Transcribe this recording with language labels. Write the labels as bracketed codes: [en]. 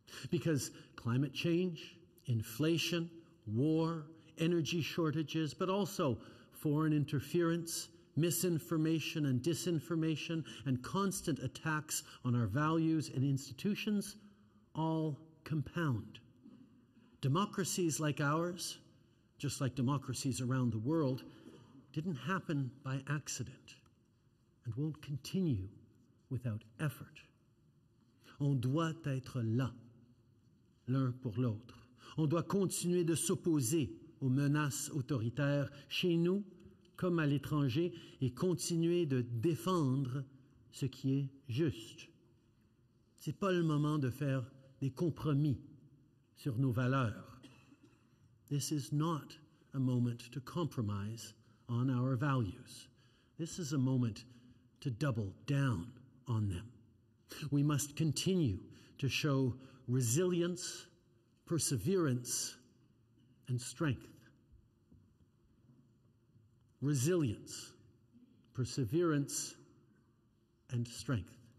[en] Because climate change, inflation, war, energy shortages, but also foreign interference, misinformation and disinformation, and constant attacks on our values and institutions all compound. Democracies like ours, just like democracies around the world, didn't happen by accident and won't continue without effort. [fr] On doit être là, l'un pour l'autre. On doit continuer de s'opposer aux menaces autoritaires chez nous comme à l'étranger et continuer de défendre ce qui est juste. Ce n'est pas le moment de faire des compromis sur nos valeurs. [en] This is not a moment to compromise on our values. This is a moment to double down on them. We must continue to show resilience, perseverance, and strength. Resilience, perseverance, and strength.